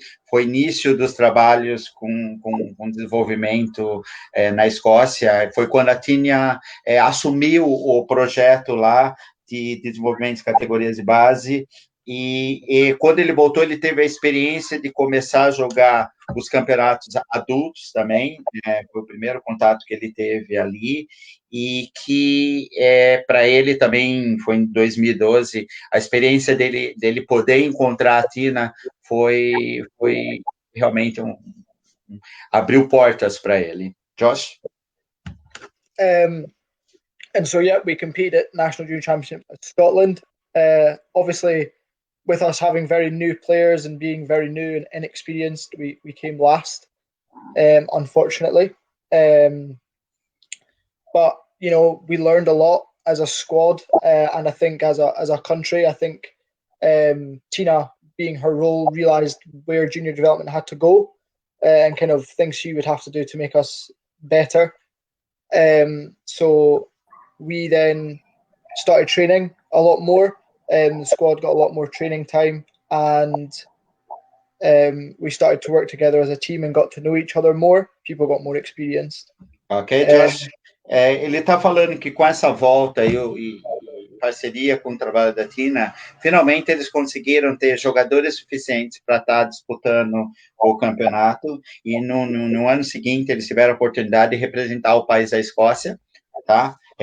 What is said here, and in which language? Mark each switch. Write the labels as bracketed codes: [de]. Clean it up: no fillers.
[pt] foi início dos trabalhos com desenvolvimento na Escócia, foi quando a Tina assumiu o projeto lá de desenvolvimento de categorias de base, e quando ele voltou, ele teve a experiência de começar a jogar os campeonatos adultos também, foi o primeiro contato que ele teve ali, e que para ele também foi em 2012, a experiência dele poder encontrar a Tina foi realmente abriu portas para ele. Josh? [en] And so, yeah, we competed at National Junior Championship at Scotland. Obviously, with us having very new players and being very new and inexperienced, we came last, unfortunately. But, you know, we learned a lot as a squad, and I think as a country, I think Tina, being her role, realised where junior development had to go and kind of things she would have to do to make us better. So we then started training a lot more. The squad got a lot more training time, and we started to work together as a team and got to know each other more. People got more experienced. [pt] Ok, Josh. Ele está falando que com essa volta e parceria com o trabalho da Tina, finalmente eles conseguiram ter jogadores suficientes para estar disputando o campeonato, e no ano seguinte eles tiveram a oportunidade de representar o país da Escócia, tá?